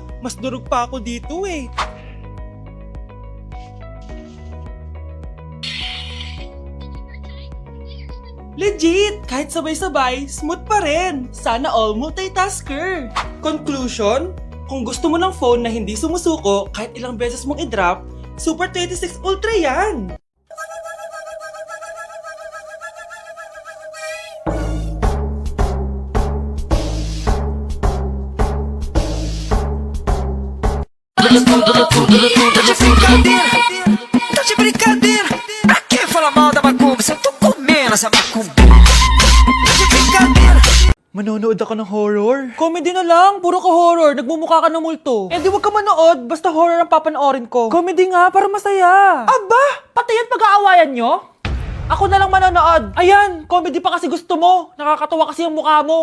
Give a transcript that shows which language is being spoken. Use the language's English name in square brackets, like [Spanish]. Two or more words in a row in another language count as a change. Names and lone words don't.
[Filipino] Mas durog pa ako dito eh. Legit! Kahit sabay-sabay, smooth pa rin. Sana all multitasker. Conclusion? Kung gusto mo ng phone na hindi sumusuko kahit ilang beses mong i-drop, Super 26 Ultra yan! [Portuguese] Tá de brincadeira, pra que falar mal da macumba se eu tô comendo essa macumba? Tá de brincadeira. [Filipino] Manonood ako ng horror. Comedy na lang, puro ka horror. Nagmumukha ka ng multo. Eh di wag ka manood, basta horror ang papanoorin ko. Comedy nga, para masaya. Aba, pati yan pag-aawayan nyo? Ako na lang manonood. Ayan, comedy pa kasi gusto mo. Nakakatawa kasi ang mukha mo.